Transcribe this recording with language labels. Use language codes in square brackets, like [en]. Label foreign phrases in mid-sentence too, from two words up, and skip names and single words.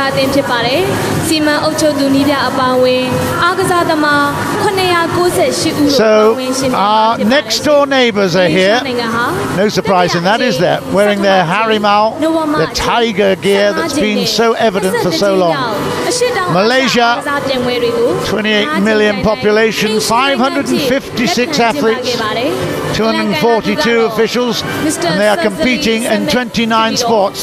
[my] စားအသင်းဖြစ်ပါတယ်။စီမံအုပ်ချုပ်သူနည်းပြအပါအဝင်အားကစားသမား998ဦး [en] So our next door neighbours are here. No surprise in that, is there? Wearing their Harimau, their tiger gear that's been so evident for so long. Malaysia, 28 million population, 556 athletes, 242 officials, and they are competing in 29 sports.